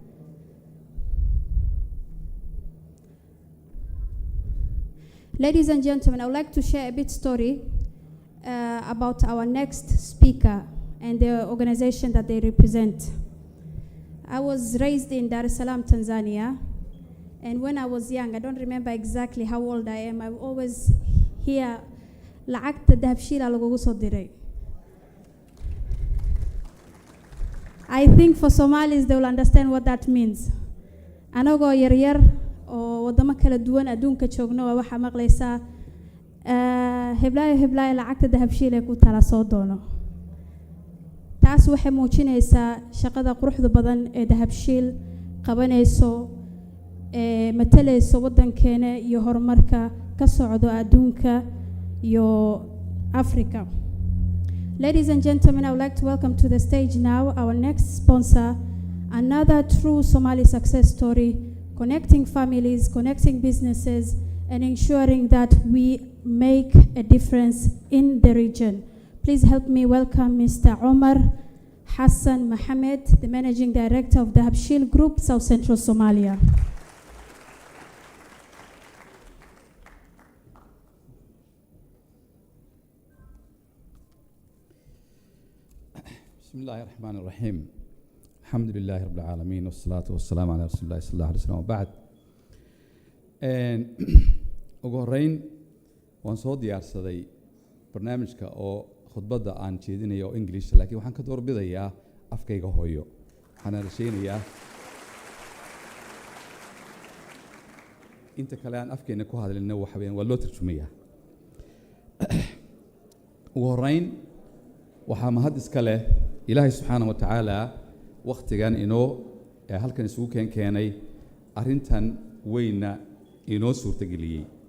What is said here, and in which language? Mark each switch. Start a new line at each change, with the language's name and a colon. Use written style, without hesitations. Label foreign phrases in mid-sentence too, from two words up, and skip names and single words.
English: Ladies and gentlemen, I would like to share a bit story about our next speaker and the organization that they represent. I was raised in Dar es Salaam, Tanzania. And when I was young, I don't remember exactly how old I am, I always hear
Somali: lacagta dahabshiila lagugu soo diray.
English: I think for Somalis, they will understand what that means.
Somali: Anagoo yaryar oo wadamo kala duwan adduunka joogno waa waxa maqlaysaa heblaayo lacagta dahabshiila ku tala soo doono. Taas waxay muujinaysaa shaqada quruxda badan ee dahabshiil qabanayso matalayso wadankeena iyo horumarka ka socdo adduunka iyo Africa.
English: Ladies and gentlemen, I would like to welcome to the stage now our next sponsor, another true Somali success story, connecting families, connecting businesses, and ensuring that we make a difference in the region. Please help me welcome Mr. Omar Hassan Mohammed, the Managing Director of the Habshil Group, South Central Somalia.
Arabic: بسم الله الرحمن الرحيم الحمد لله رب العالمين والصلاة والسلام على رسول الله صلى الله عليه وسلم وبعد
Somali: ugu horeyn waan soo diyaarsaday barnaamijka oo khudbadda aan jeedinayo oo English laakiin waxaan ka doorbidayaa afkayga hooyo waxaan rasheynayaa inta kale aan afkeena ku hadlayno waxa weeyaan waa loo tarjumayaa ugu horeyn waxaa mahad iska leh Ilaahay
Arabic: سبحانه وتعالى
Somali: waqtigan inoo halkan isugu keenay arintan weyna inoo suurtageliyay